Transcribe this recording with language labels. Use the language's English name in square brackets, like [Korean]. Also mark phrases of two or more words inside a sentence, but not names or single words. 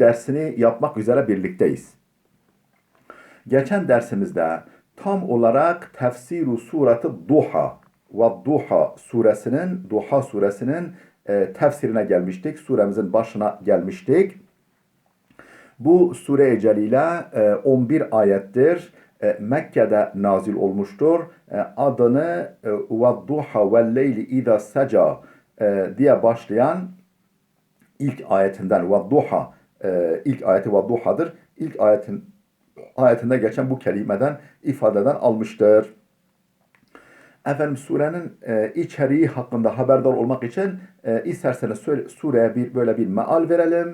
[Turkish] dersini yapmak üzere birlikteyiz. Geçen dersimizde tam olarak [Arabic] تفسير سورة الضحى [Turkish] ve Duha suresinin tefsirine gelmiştik. Suremizin başına gelmiştik. Bu sure-i celile 11 ayettir. Mekke'de nazil olmuştur. Adını [Arabic] وَالضُّحَا وَالْلَيْلِ اِذَا سَجَى [Turkish] diye başlayan ilk ayetinden وَالضُّحَا ilk ayeti وَالضُّحَ'dır. İlk ayetinde geçen bu kelimeden, ifadeden almıştır. Efendim surenin içeriği hakkında haberdar olmak için isterseniz sureye böyle bir meal verelim.